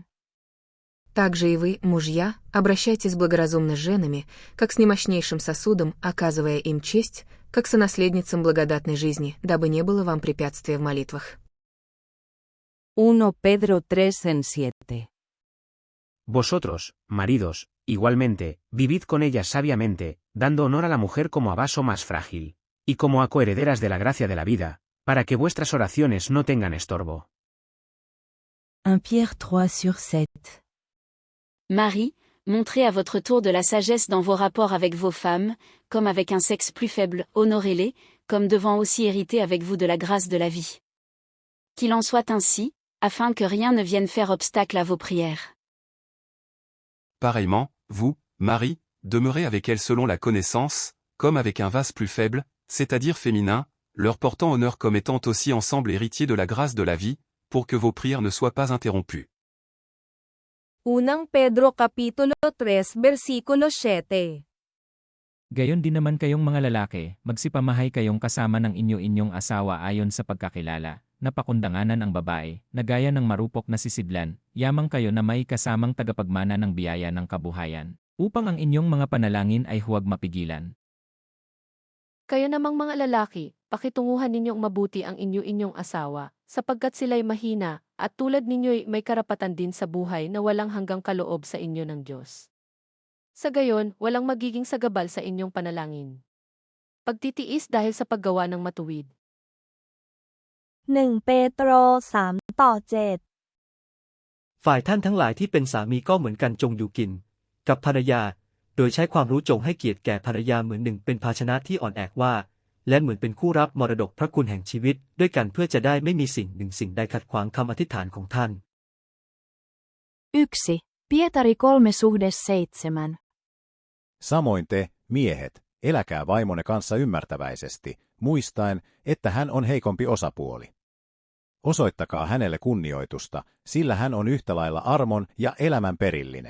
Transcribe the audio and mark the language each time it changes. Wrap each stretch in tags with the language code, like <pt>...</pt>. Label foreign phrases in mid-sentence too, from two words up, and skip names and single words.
<ru>Также и вы, мужья, обращайтесь благоразумно с женами, как с немощнейшим сосудом, оказывая им честь, как сонаследницам благодатной жизни, дабы не было вам препятствия в молитвах.</ru> <es>1 Pedro 3:7. Vosotros, maridos, igualmente, vivid con ellas sabiamente, dando honor a la mujer como a vaso más frágil, y como a coherederas de la gracia de la vida, para que vuestras oraciones no tengan estorbo.</es> <fr>1 Pierre 3/7. Marie, montrez à votre tour de la sagesse dans vos rapports avec vos femmes, comme avec un sexe plus faible, honorez-les, comme devant aussi hériter avec vous de la grâce de la vie. Qu'il en soit ainsi, afin que rien ne vienne faire obstacle à vos prières. Pareillement, vous, Marie, demeurez avec elles selon la connaissance, comme avec un vase plus faible, c'est-à-dire féminin, leur portant honneur comme étant aussi ensemble héritiers de la grâce de la vie, pour que vos prières ne soient pas interrompues.</fr> <tl>1 Pedro Kapitulo 3 Versikulo 7. Gayon din naman kayong mga lalaki, magsipamahay kayong kasama ng inyo-inyong asawa ayon sa pagkakilala, napakundanganan ang babae, na gaya ng marupok na sisidlan, yamang kayo na may kasamang tagapagmana ng biyaya ng kabuhayan, upang ang inyong mga panalangin ay huwag mapigilan. Kayo namang mga lalaki, pakitunguhan ninyong mabuti ang inyo-inyong asawa, sapagkat sila'y mahina, at tulad ninyo'y may karapatan din sa buhay na walang hanggang kaloob sa inyo ng Diyos. Sa gayon, walang magiging sagabal sa inyong panalangin. Pagtitiis dahil sa paggawa ng matuwid. 1 Petro 3:7</tl> <th>ฝ่ายท่านทั้งหลายที่เป็นสามีก็เหมือนกันจงอยู่กินกับภรรยาโดยใช้ความรู้จงให้เกียรติแก่ภรรยาเหมือนหนึ่งเป็นภาชนะที่อ่อนแอว่าและเหมือนเป็นคู่รับมรดกพระคุณแห่งชีวิตด้วยกันเพื่อจะได้ไม่มีสิ่งหนึ่งสิ่งใดขัดขวางคำอธิษฐานของท่าน</th> <fi>1 Pietari 3:7. Samoin te, miehet, eläkää vaimonne kanssa ymmärtäväisesti, muistaen, että hän on heikompi osapuoli. Osoittakaa hänelle kunnioitusta, sillä hän on yhtä lailla armon ja elämän perillinen.</fi>